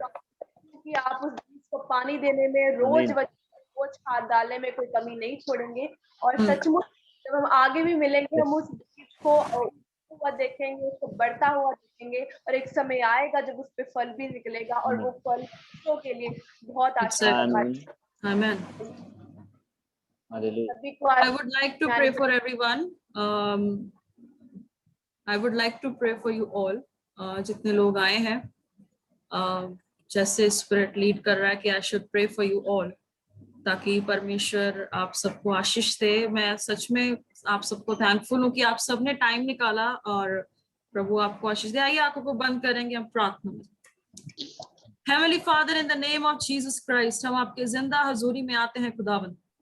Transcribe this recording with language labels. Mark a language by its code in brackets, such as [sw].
[hi] कि आप उस बीज को पानी देने में, रोज खाद डालने में कोई कमी नहीं छोड़ेंगे और सचमुच जब हम आगे भी मिलेंगे हम उस बीज को हुआ देखेंगे, उसको बढ़ता हुआ देखेंगे और एक समय आएगा जब उस पे फल भी निकलेगा और वो फल के लिए बहुत आशीर्वाद। आमीन। [en] I would like to pray for everyone. I would like to pray for you all. [hi] जितने लोग आए हैं, जैसे स्पिरिट लीड कर रहा है कि [en] I should pray for you all, [hi] ताकि परमेश्वर आप सबको आशीष दे। मैं सच में आप सबको थैंकफुल हूँ कि आप सबने टाइम निकाला और प्रभु आपको आशीष दे। आइए आंखों को बंद करेंगे हम प्रार्थना में। [en] Heavenly Father, in the name of Jesus Christ, [hi] हम आपके जिंदा हजूरी में आते हैं खुदावंद।